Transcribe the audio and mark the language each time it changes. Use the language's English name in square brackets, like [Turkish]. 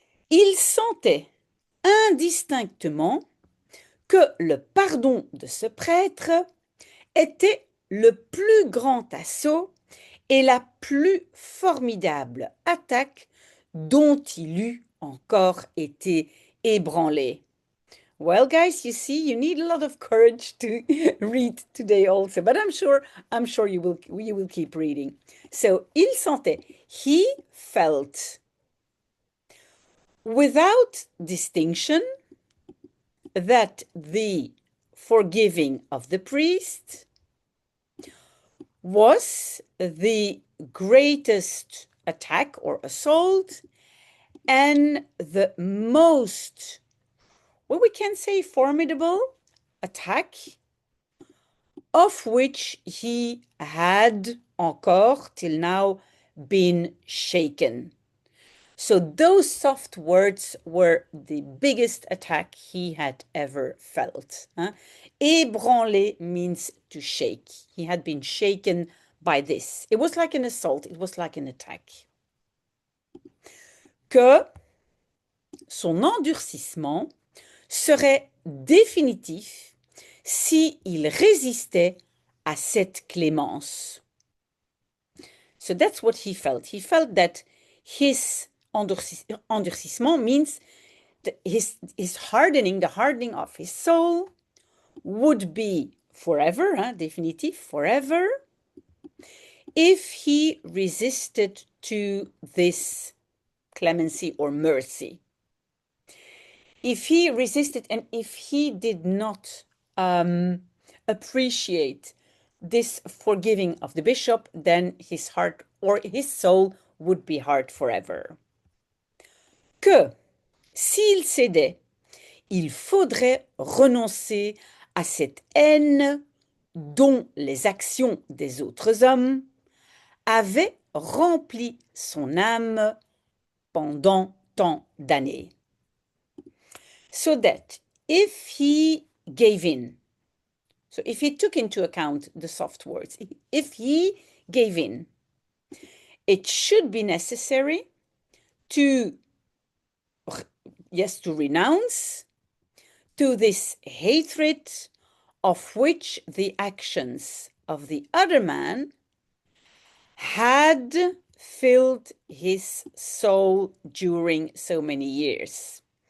[French] Il sentait indistinctement que le pardon de ce prêtre était le plus grand assaut et la plus formidable attaque dont il eût encore été ébranlé. [English] Well, guys, you see, you need a lot of courage to read today also, but I'm sure you will keep reading. So, [French] il sentait, [English] he felt, without distinction, that the forgiving of the priest was the greatest attack or assault and the most, what we can say, formidable attack of which he had encore till now been shaken. So those soft words were the biggest attack he had ever felt. Ébranlé means to shake. He had been shaken by this. It was like an assault. It was like an attack. [French] Que son endurcissement serait définitif si il résistait à cette clémence. [English] So that's what he felt. He felt that his endurcissement means his hardening, the hardening of his soul, would be forever, définitif, forever, if he resisted to this clemency or mercy. If he resisted and if he did not appreciate this forgiving of the bishop, then his heart or his soul would be hard forever. [French] Que, s'il cédait, il faudrait renoncer à cette haine dont les actions des autres hommes avaient rempli son âme pendant tant d'années. [English] So that if he gave in, so if he took into account the soft words, if he gave in, it should be necessary to, yes, to renounce to this hatred of which the actions of the other man had filled his soul during so many years.